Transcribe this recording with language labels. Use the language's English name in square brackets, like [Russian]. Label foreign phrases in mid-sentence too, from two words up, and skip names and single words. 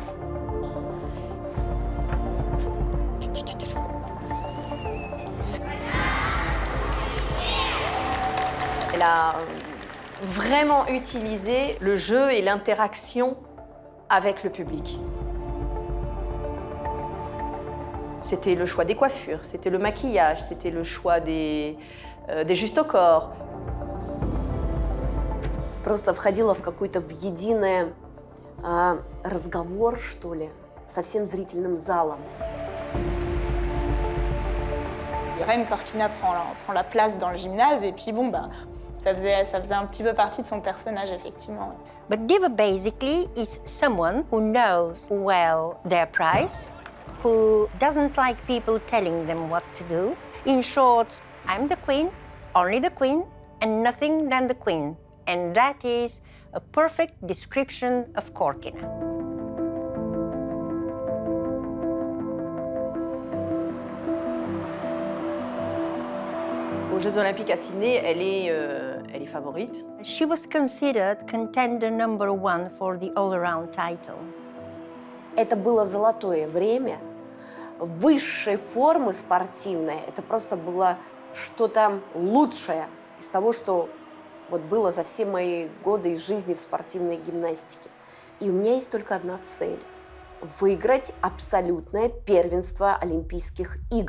[French] Elle a vraiment utilisé le jeu et l'interaction avec le public. C'était le choix des coiffures, c'était le maquillage, c'était le choix des justes au corps. [Russian] Просто входила в какой-то в единый разговор, что ли, со всем зрительным залом. [French] Reine Khorkina prend la place dans le gymnase et puis ça faisait un petit peu partie de son personnage effectivement. [English] But diva basically is someone who knows well their price, who doesn't like people telling them what to do. In short, I'm the queen, only the queen, and nothing than the queen. And that is a perfect description of Khorkina. [French] Aux Jeux Olympiques à Sydney, elle est favorite. [English] She was considered contender #1 for the all-around title. [Russian] Это было золотое время высшей формы спортивной. Это просто было что-то лучшее из того, что вот было за все мои годы жизни в спортивной гимнастике. И у меня есть только одна цель – выиграть абсолютное первенство Олимпийских игр.